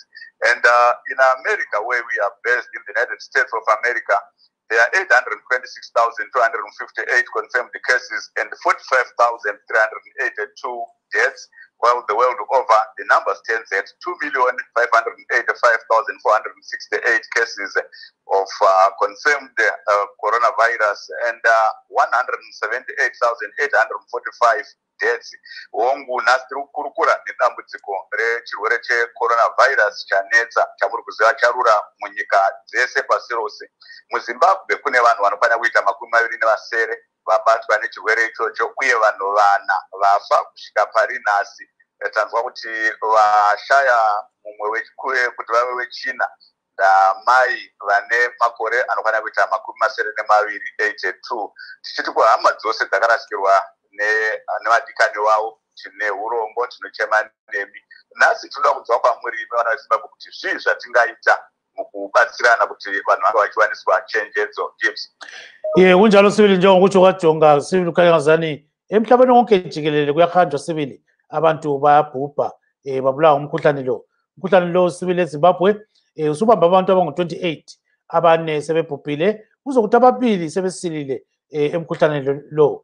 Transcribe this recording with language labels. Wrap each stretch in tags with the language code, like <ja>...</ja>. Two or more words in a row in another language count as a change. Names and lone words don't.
<en>And in America, where we are based in the United States of America, there are 826,258 confirmed cases and 45,382 deaths, while the world over, the number stands at 2,585,468 cases of confirmed coronavirus and 178,845 deaths.</en> <sn>Hongu nasiri kukurukura nedambudziko rechirwere checoronavirus chanetsa chamuri kuziva charura munyika dzese pasi rose. MuZimbabwe kune vanhu vanokwana kuita 27 vabatwa nechirwere ichocho, uye vanhu 4 vafa kusvika pari nhasi. Tanzwa kuti vashaya mumwe kuti vave wechina ndamai vane makore anokwana kuita 82. Tichiti kuhama dzose dzakarasikirwa nevadikani vavo, tine urombo, tinochema nemi. Nhasi tinoda kunzwa kwamuri vana veZimbabwe kuti zvii zvatingaita mukubatsirana kuti vanhu vange vachiwaniswa chenjedzo. Gibbs.</sn> <nd>Kunjalo sibili njengokutsho kwaJonga, sibili ukhanyazani emhlabeni wonke jikelele kuyahanjwa sibili, abantu bayabhubha babulawa ngomkhuhlane lo. Umkhuhlane lo sibili eZimbabwe usubamba abantu abangu-28, abane sebebhubhile, kuzokuthi ababili sebesilile emkhuhlane lo.</nd>